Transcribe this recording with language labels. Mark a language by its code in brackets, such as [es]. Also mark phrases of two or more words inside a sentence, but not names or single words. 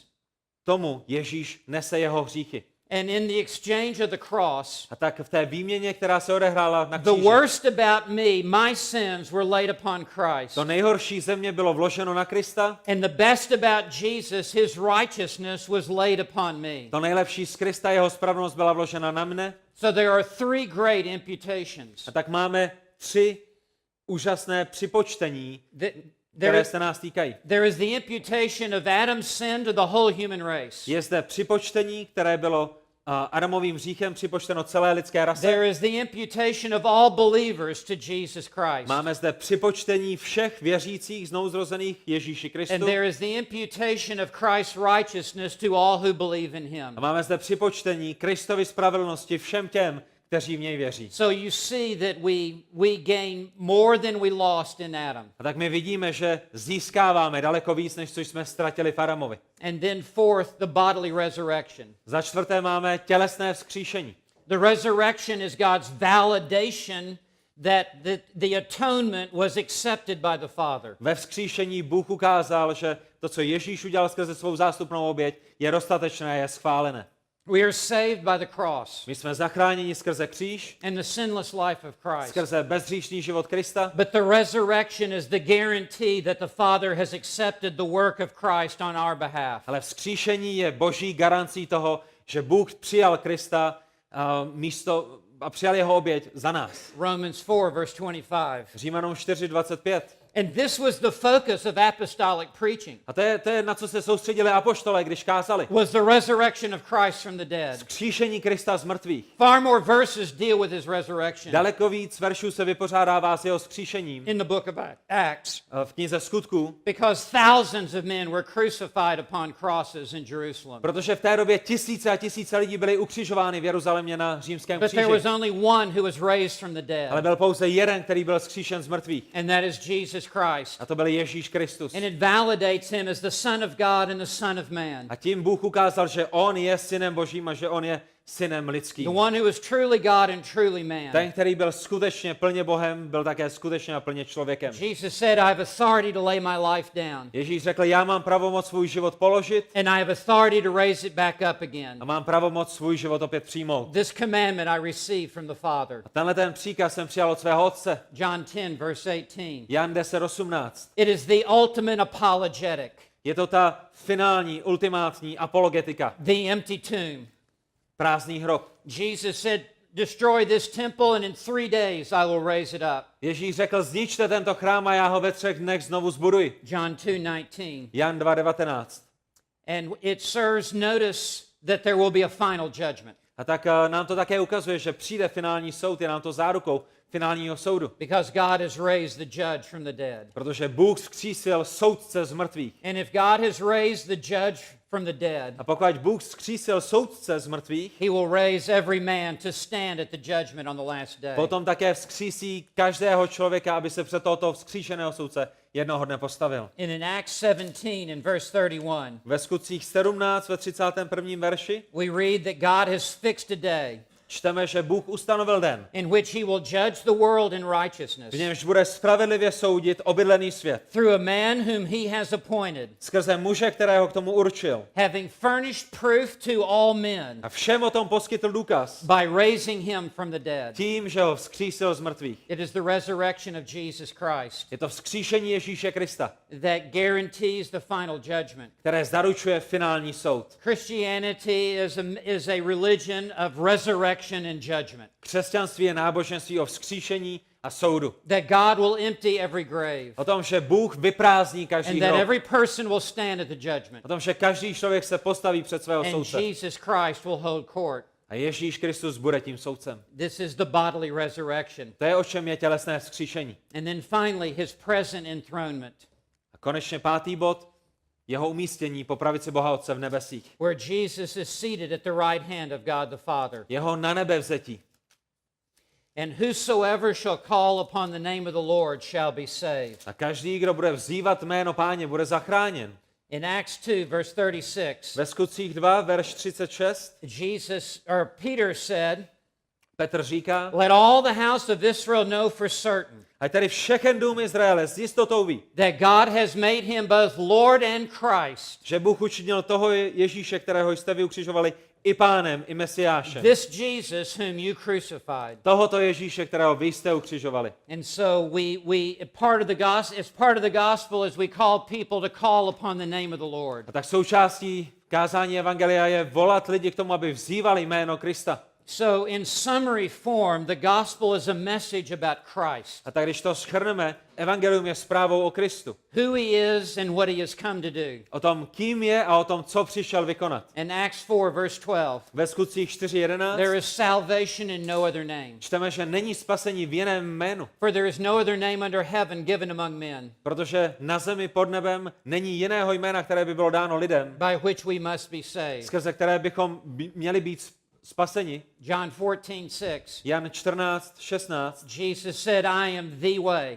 [cs] tomu Ježíš nese jeho hříchy. [en] And in the exchange of the cross, [cs] A tak v té výměně, která se odehrála na [en] the [cs] kříži, [en] worst about me, my sins were laid upon Christ. [cs] to nejhorší ze mě bylo vloženo na Krista, [en] And the best about Jesus, his righteousness was laid upon me. [cs] to nejlepší z Krista, jeho spravedlnost byla vložena na mne. [en] So there are three great imputations. [cs] A tak máme 3 úžasné připočtení, [en] There [cs] které [en] is, [cs] se nás týkají. [en] there is the imputation of Adam's sin to the whole human race. [cs] Je zde připočtení, které bylo Adamovým hříchem připočteno celé lidské rase. [en] There is the imputation of all believers to Jesus Christ. [cs] Máme zde připočtení všech věřících znovuzrozených Ježíši [en] And [cs] Kristu. [en] there is the imputation of Christ's righteousness to all who believe in him. [cs] A máme zde připočtení Kristovy spravedlnosti všem těm, kteří v něj věří. [en] So you see that we gain more than we lost in Adam. [cs] A tak my vidíme, že získáváme daleko víc, než co jsme ztratili v Adamovi. [en] And then fourth, the bodily resurrection. [cs] Za čtvrté máme tělesné vzkříšení. [en] The resurrection is God's validation that the atonement was accepted by the Father. [cs] Ve vzkříšení Bůh ukázal, že to, co Ježíš udělal skrze svou zástupnou oběť, je dostatečné, je schválené. [en] We are saved by the cross [cs] My jsme zachráněni skrze kříž, [en] and the sinless life of Christ. [cs] skrze bezhříšný život Krista, [en] But the resurrection is the guarantee that the Father has accepted the work of Christ on our behalf. [cs] ale vzkříšení je boží garancí toho, že Bůh přijal Krista místo a přijal jeho oběť za nás. [en] Romans 4, verse 25. [cs] Římanům 4:25. [en] And this was the focus of apostolic preaching, [cs] A to je, na co se soustředili apoštolé, když kázali. [en] was the resurrection of Christ from the dead. [cs] Vzkříšení Krista z mrtvých. [en] Far more verses deal with his resurrection [cs] Daleko víc veršů se vypořádává s jeho vzkříšením [en] in the book of Acts, [cs] v knize Skutků, [en] because thousands of men were crucified upon crosses in Jerusalem. [cs] protože v té době tisíce a tisíce lidí byly ukřižovány v Jeruzalémě na římském [en] But there [cs] kříži. [en] was only one who was raised from the [cs] Ale [en] dead, [cs] byl pouze jeden, který byl vzkříšen z mrtvých. [en] and that is Jesus Christ. [cs] A to byl Ježíš Kristus. [en] And it validates him as the Son of God and the Son of Man. [cs] A tím Bůh ukázal, že on je synem Božím a že on je synem lidským. [en] The one who is truly God and truly man. [cs] Ten, který byl skutečně plně Bohem, byl také skutečně a plně člověkem. [en] Jesus said, I have authority to lay my life down, [cs] Ježíš řekl, já mám pravomoc svůj život položit [en] and I have authority to raise it back up again. [cs] a mám pravomoc svůj život opět přijmout. [en] This commandment I received from the Father. [cs] A tenhle ten příkaz jsem přijal od svého otce. [en] John 10, verse 18. [cs] Jan 10:18. [en] It is the ultimate apologetic, [cs] Je to ta finální, ultimátní apologetika. [en] the empty tomb. [cs] Prázdný hrob. [en] Jesus said, destroy this temple and in 3 days I will raise it up. [cs] Ježíš řekl, zničte tento chrám a já ho ve 3 dnech znovu zbuduji. [en] John 2:19. [cs] Jan 2:19. [en] And it serves notice that there will be a final judgment, [cs] A tak nám to také ukazuje, že přijde finální soud, je nám to zárukou finálního soudu. [en] because God has raised the judge from the dead. [cs] Protože Bůh vzkřísil soudce z mrtvých. [en] And if God has raised the judge from the dead, [cs] A pokud Bůh vzkřísil soudce z mrtvých, [en] he will raise every man to stand at the judgment on the last day. [cs] potom také vzkřísí každého člověka, aby se před tohoto vzkříšeného soudce jednoho dne postavil. [en] And in Acts 17 in verse 31, [cs] Ve Skutcích 17 ve 31. verši [en] we read that God has fixed a day [cs] čteme, že Bůh ustanovil den, [en] in which he will judge the world in righteousness [cs] v němž bude spravedlivě soudit obydlený svět. [en] through a man whom he has appointed, [cs] Skrze muže, kterého k tomu určil. [en] having furnished proof to all men [cs] A všem o tom poskytl důkaz. [en] by raising him from the dead. [cs] Tím, že ho vzkřísil z mrtvých. [en] It is the resurrection of Jesus Christ [cs] Je to vzkříšení Ježíše Krista, [en] that guarantees the final judgment. [cs] které zaručuje finální soud. [en] Christianity is a religion of resurrection and judgment. [cs] Křesťanství je náboženství o vzkříšení a soudu. [en] That God will empty every grave. [cs] O tom, že Bůh vyprázdní každý [en] And that [cs] hrob. [en] every person will stand at the judgment. [cs] O tom, že každý člověk se postaví před svého [en] And [cs] soudce. [en] Jesus Christ will hold court. [cs] A Ježíš Kristus bude tím soudcem. [en] This is the bodily resurrection. [cs] To je, o čem je tělesné vzkříšení. [en] And then finally, his present enthronement, [cs] A konečně 5. bod, jeho umístění po pravici Boha Otce v nebesích. [en] where Jesus is seated at the right hand of God the Father. [cs] Jeho na nebe vzetí. [en] And whosoever shall call upon the name of the Lord shall be saved. [cs] A každý, kdo bude vzývat jméno Páně, bude zachráněn. [en] In Acts 2, verse 36, [cs] Ve Skutcích 2, verš 36, [en] Peter said, [cs] Petr říká, [en] let all the house of Israel know for certain [cs] a tady všechen dům Izraele s jistotou ví, [en] that God has made him both Lord and Christ. [cs] že Bůh učinil toho Ježíše, kterého jste vy ukřižovali, i Pánem, i Mesiášem. [en] This Jesus whom you crucified. [cs] Tohoto Ježíše, kterého vy jste ukřižovali. [en] And so part of the gospel is we call people to call upon the name of the Lord. [cs] A tak součástí kázání evangelia je volat lidi k tomu, aby vzývali jméno Krista. [en] So in summary form, the gospel is a message about Christ. [cs] A tak když to shrneme, evangelium je zprávou o Kristu. [en] Who he is and what he has come to do. [cs] O tom, kým je a o tom, co přišel vykonat. [en] In Acts 4, verse 12, [cs] Ve Skutcích 4:11 [en] there is salvation in no other name. [cs] čteme, že není spasení v jiném jménu, [en] For there is no other name under heaven given among men [cs] protože na zemi pod nebem není jiného jména, které by bylo dáno lidem, [en] by which we must be saved. [cs] skrze které bychom měli být spaseni. [en] John 14:6. [cs] Jan 14:16. [en] Jesus said, I am the way